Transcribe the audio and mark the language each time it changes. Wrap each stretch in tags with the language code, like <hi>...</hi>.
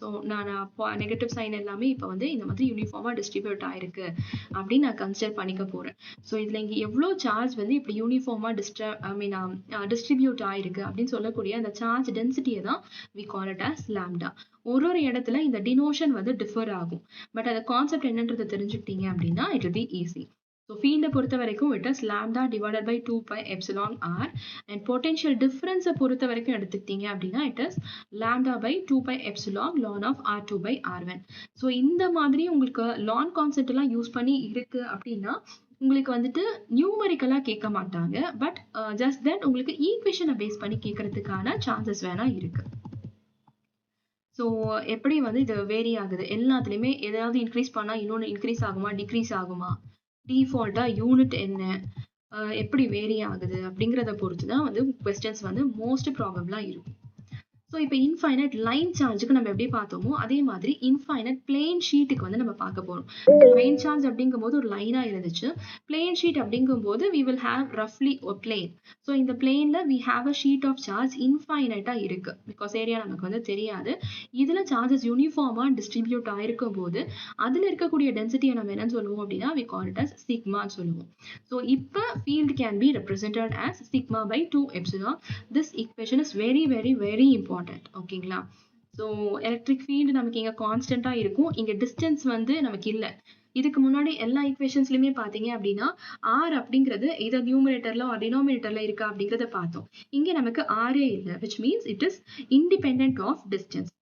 <ta>So நான் negative sign எல்லாமே இப்போ வந்து இந்த மாதிரி யூனிஃபார்மா டிஸ்ட்ரிபியூட் ஆயிருக்கு அப்படின்னு நான் கன்சிடர் பண்ணிக்க போறேன். ஸோ இதுல இங்க எவ்வளோ சார்ஜ் வந்து இப்படி யூனிஃபார்மா டிஸ்ட்ரிபியூட் ஆயிருக்கு அப்படின்னு சொல்லக்கூடிய அந்த சார்ஜ் டென்சிட்டியை தான்</ta> <en>we call it as lambda.</en> <ta>ஒரு இடத்துல இந்த டினோஷன் வந்து டிஃபர் ஆகும். பட் அந்த கான்செப்ட் என்னன்றதை தெரிஞ்சுக்கிட்டீங்க அப்படின்னா</ta> <en>it will be easy.</en> <ta>So ஃபீல்டை பொறுத்த வரைக்கும்</ta> <en>it is lambda divided by 2πεr and potential difference</en> <ta>பொறுத்த வரைக்கும் எடுத்துக்கிட்டீங்க அப்படின்னா</ta> <en>it is lambda by 2πε ln of r2 by r1.</en> <ta>So இந்த மாதிரி உங்களுக்கு ln கான்செப்ட் எல்லாம் யூஸ் பண்ணி இருக்கு அப்படின்னா உங்களுக்கு வந்துட்டு நியூமரிக்கலா கேட்க மாட்டாங்க. பட் ஜஸ்ட் தட் உங்களுக்கு ஈக்குவேஷனை பேஸ் பண்ணி கேட்கறதுக்கான சான்சஸ் வேணா இருக்கு. ஸோ எப்படி வந்து இது வேரி ஆகுது, எல்லாத்துலேயுமே ஏதாவது இன்க்ரீஸ் பண்ணால் இன்னொன்று இன்க்ரீஸ் ஆகுமா, டிக்ரீஸ் ஆகுமா, டிஃபால்ட்டாக யூனிட் என்ன, எப்படி வேரி ஆகுது அப்படிங்கிறத பொறுத்து தான் வந்து கொஸ்டின்ஸ் வந்து மோஸ்ட் ப்ராபபிளாக இருக்கும். ஸோ இப்போ இன்ஃபைனைட் லைன் சார்ஜுக்கு நம்ம எப்படி பார்த்தோமோ அதே மாதிரி இன்ஃபைனைட் பிளேன் ஷீட்டுக்கு வந்து நம்ம பார்க்க போகிறோம். லைன் சார்ஜ் அப்படிங்கும் போது ஒரு லைனாக இருந்துச்சு, பிளேன் ஷீட் அப்படிங்கும் போது</ta> <en>we will have roughly a plane.</en> <ta>So இந்த பிளேன்ல</ta> <en>we have a sheet of charge</en> <ta>இன்ஃபைனைட்டாக இருக்கு, பிகாஸ் ஏரியா நமக்கு வந்து தெரியாது. இதில் சார்ஜஸ் யூனிஃபார்மாக டிஸ்ட்ரிபியூட் ஆயிருக்கும் போது அதில் இருக்கக்கூடிய டென்சிட்டியை நம்ம என்னன்னு சொல்லுவோம் அப்படின்னா</ta> <en>we call it as</en> <ta>சிக்மான்னு சொல்லுவோம். ஸோ இப்போ</ta> <en>field can be represented as sigma by 2ε. This equation is very very very important.</en> <ta>ஓகேங்களா? ஸோ எலக்ட்ரிக் ஃபீல்டு நமக்கு இங்கே கான்ஸ்டன்ட்டாக இருக்கும், இங்கே டிஸ்டன்ஸ் வந்து நமக்கு இல்லை. இதுக்கு முன்னாடி எல்லா ஈக்குவேஷன்ஸ்லையுமே பார்த்தீங்க அப்படின்னா ஆர் அப்படிங்கிறது இதை நியூமரேட்டர்ல ஒரு டினாமினேட்டர்ல இருக்கா அப்படிங்கிறத பார்த்தோம். இங்கே நமக்கு ஆரே இல்லை,</ta> <en>Which means it is independent of distance.</en>